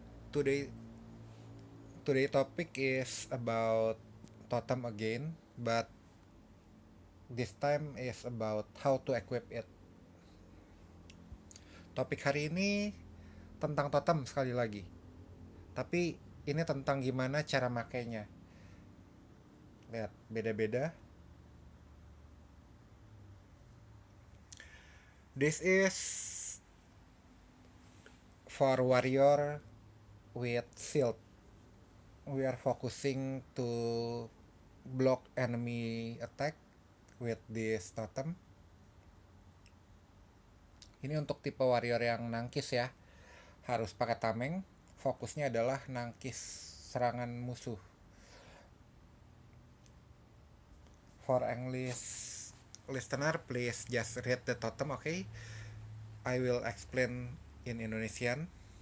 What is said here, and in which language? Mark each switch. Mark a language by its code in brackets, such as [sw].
[en] Today today topic is about totem again, but this time is about how to equip it. [id] Topik hari ini tentang totem sekali lagi. Tapi ini tentang gimana cara makainya. Lihat, beda-beda. [en] This is for warrior with shield. We are focusing to block enemy attack with this totem. [id] Ini untuk tipe warrior yang nangkis ya. Harus pakai tameng. Fokusnya adalah nangkis serangan musuh. [en] For English listener, please just read the totem, okay? I will explain in Indonesian.